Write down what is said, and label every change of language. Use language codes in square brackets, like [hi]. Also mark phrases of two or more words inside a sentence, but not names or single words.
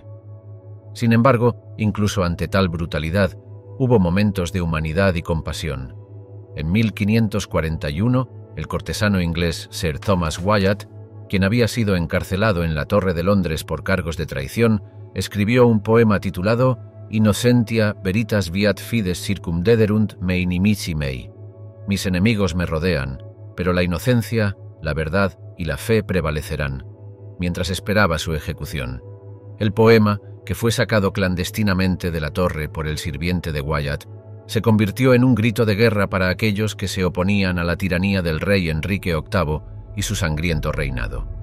[es] Sin embargo, incluso ante tal brutalidad, hubo momentos de humanidad y compasión. En 1541, el cortesano inglés Sir Thomas Wyatt, quien había sido encarcelado en la Torre de Londres por cargos de traición, escribió un poema titulado Innocentia veritas viat fides circumdederunt me inimici mei. Mis enemigos me rodean, pero la inocencia, la verdad y la fe prevalecerán, mientras esperaba su ejecución. El poema, que fue sacado clandestinamente de la torre por el sirviente de Wyatt, se convirtió en un grito de guerra para aquellos que se oponían a la tiranía del rey Enrique VIII y su sangriento reinado.